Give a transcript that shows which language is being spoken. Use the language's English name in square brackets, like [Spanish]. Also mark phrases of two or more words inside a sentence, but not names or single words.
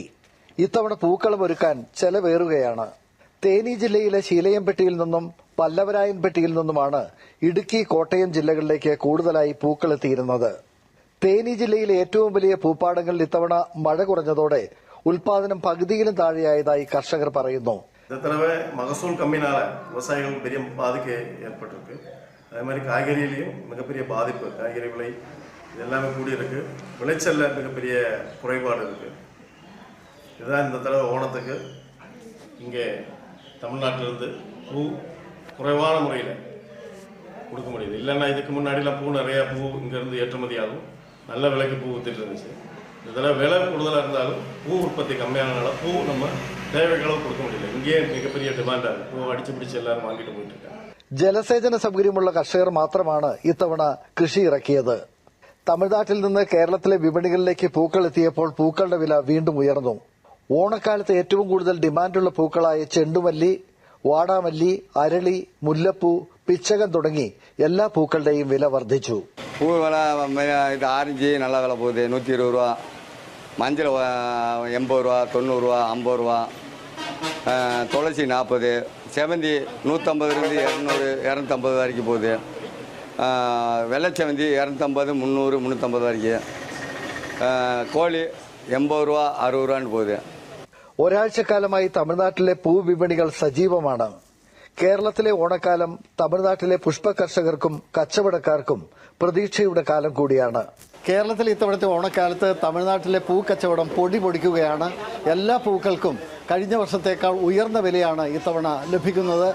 [Malayalam] ഇത്തവണ പൂക്കളം ഒരുക്കാൻ ചെലവേറുകയാണ്. തേനി ജില്ലയിലെ ശീലയംപെട്ടിയിൽ നിന്നും പല്ലവരായൻപെട്ടിയിൽ നിന്നുമാണ് ഇടുക്കി, കോട്ടയം ജില്ലകളിലേക്ക് കൂടുതലായി പൂക്കൾ എത്തിയിരുന്നത്. തേനി ജില്ലയിലെ ഏറ്റവും വലിയ പൂപ്പാടങ്ങളിൽ ഇത്തവണ മഴ കുറഞ്ഞതോടെ ഉൽപാദനം പകുതിയിലും താഴെയായതായി കർഷകർ പറയുന്നു. [Tamil] மகசூல் கம்மினால விவசாயிகள் பெரிய பாதிப்பு ஏற்பட்டிருக்கு. அதே மாதிரி காய்கறியிலையும் மிகப்பெரிய பாதிப்பு, காய்கறி விலை எல்லாமே கூடி இருக்கு. விளைச்சல்ல மிகப்பெரிய குறைபாடு இருக்கு. இதுதான் இந்த தடவை ஓணத்துக்கு இங்கே தமிழ்நாட்டிலிருந்து பூ குறைவான முறையில் கொடுக்க முடியுது. இல்லைன்னா இதுக்கு முன்னாடிலாம் பூ நிறையா பூ இங்கேருந்து ஏற்றுமதி ஆகும், நல்ல விலைக்கு பூ வித்துட்டு இருந்துச்சு. இதில் விலை கூடுதலாக இருந்தாலும் பூ உற்பத்தி கம்மியானனால பூ நம்ம தேவைகளவு கொடுக்க முடியல. இங்கேயே மிகப்பெரிய டிமாண்டாக இருக்குது. பூ அடிச்சு பிடிச்சி எல்லாரும் வாங்கிட்டு போயிட்டு இருக்காங்க. [Malayalam] ജലസേചന സൗകര്യമുള്ള കർഷകർ മാത്രമാണ് ഇത്തവണ കൃഷി ഇറക്കിയത്. തമിഴ്നാട്ടിൽ നിന്ന് കേരളത്തിലെ വിപണികളിലേക്ക് പൂക്കൾ എത്തിയപ്പോൾ പൂക്കളുടെ വില വീണ്ടും ഉയർന്നു. ഓണക്കാലത്ത് ഏറ്റവും കൂടുതൽ ഡിമാൻഡുള്ള പൂക്കളായ ചെണ്ടുമല്ലി, വാടാമല്ലി, അരളി, മുല്ലപ്പൂ, പിച്ചകം തുടങ്ങി എല്ലാ പൂക്കളുടെയും വില വർദ്ധിച്ചു. [Tamil] பூ விலை இது ஆரஞ்சு நல்ல விலை போகுது, 120 ரூபா. மஞ்சள் 80 ரூபா, 90 ரூபா, 50 ரூபா. துளசி 40, செவந்தி 150 200 250 வரைக்கும் போகுது. வெள்ளைச்செவந்தி 250 300 350 வரைக்கும். கோழி 80 ரூபா 60 ரூபான்னு போகுது. [Malayalam] ഒരാഴ്ചക്കാലമായി തമിഴ്നാട്ടിലെ പൂവിപണികൾ സജീവമാണ്. കേരളത്തിലെ ഓണക്കാലം തമിഴ്നാട്ടിലെ പുഷ്പ കർഷകർക്കും കച്ചവടക്കാർക്കും പ്രതീക്ഷയുടെ കാലം കൂടിയാണ്. കേരളത്തിൽ ഇത്തവണത്തെ ഓണക്കാലത്ത് തമിഴ്നാട്ടിലെ പൂക്കച്ചവടം പൊടി പൊടിക്കുകയാണ്. എല്ലാ പൂക്കൾക്കും കഴിഞ്ഞ വർഷത്തേക്കാൾ ഉയർന്ന വിലയാണ് ഇത്തവണ ലഭിക്കുന്നത്.